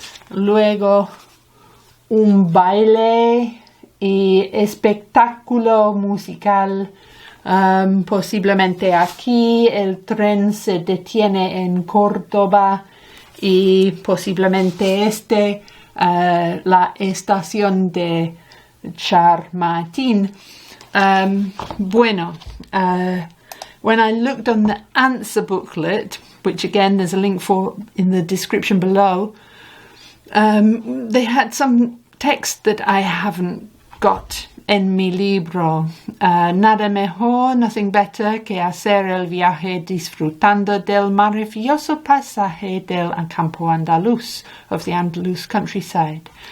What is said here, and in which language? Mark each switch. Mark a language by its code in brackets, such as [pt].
[es] Luego un baile y espectáculo musical. Posiblemente aquí el tren se detiene en Córdoba y posiblemente la estación de Chamartín. [en] When I looked on the answer booklet, which again there's a link for in the description below, they had some text that I haven't got [es] en mi libro. Nada mejor, [en] nothing better [es] que hacer el viaje disfrutando del maravilloso paisaje del campo andaluz, [en] of the Andalus countryside.